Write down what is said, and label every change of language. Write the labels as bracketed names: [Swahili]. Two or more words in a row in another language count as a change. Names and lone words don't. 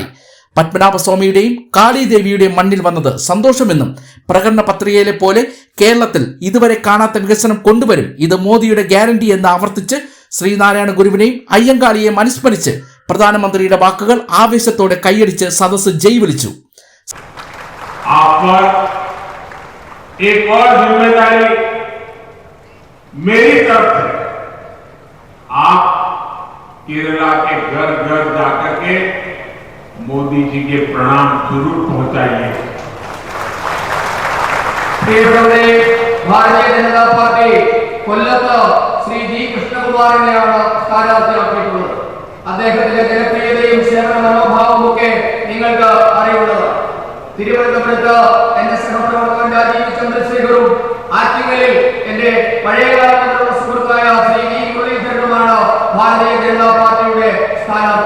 [Malayalam] പത്മനാഭസ്വാമിയുടെയും കാളിദേവിയുടെയും മണ്ണിൽ വന്നത് സന്തോഷമെന്നും പ്രകടന പത്രികയിലെ പോലെ കേരളത്തിൽ ഇതുവരെ കാണാത്ത വികസനം കൊണ്ടുവരും, ഇത് മോദിയുടെ ഗ്യാരണ്ടി എന്ന് ആവർത്തിച്ച് ശ്രീനാരായണ ഗുരുവിനെയും അയ്യങ്കാളിയെയും അനുസ്മരിച്ച് പ്രധാനമന്ത്രിയുടെ വാക്കുകൾ ആവേശത്തോടെ കൈയടിച്ച് സദസ്സ് ജയ് വിളിച്ചു. [Hindi] एक और जिम्मेदारी मेरी तरफ से, आप केरला के घर घर जाकर के मोदी जी के प्रणाम जरूर पहुंचाइए। [Malayalam] പ്രിയപ്പെട്ടവരെ, ഭാരതീയ ജനതാ പാർട്ടി കൊല്ലത്ത് ശ്രീ ജി കൃഷ്ണകുമാറിനെയാണ് സ്ഥാനാർത്ഥിയാക്കിയിട്ടുള്ളത്. അദ്ദേഹത്തിന്റെ ജനപ്രിയതയും സേവന മനോഭാവവും ഒക്കെ നിങ്ങൾക്ക് അറിയുള്ളത്. തിരുവനന്തപുരത്ത് എന്റെ സഹപ്രവർത്തകൻ രാജീവ് ചന്ദ്രശേഖറും ആറ്റിങ്ങലിൽ എന്റെ പഴയകാലത്തുള്ള സുഹൃത്തായ ശ്രീ വി മുരളീധരനുമാണ് ഭാരതീയ ജനതാ പാർട്ടിയുടെ സ്ഥാനാർത്ഥി.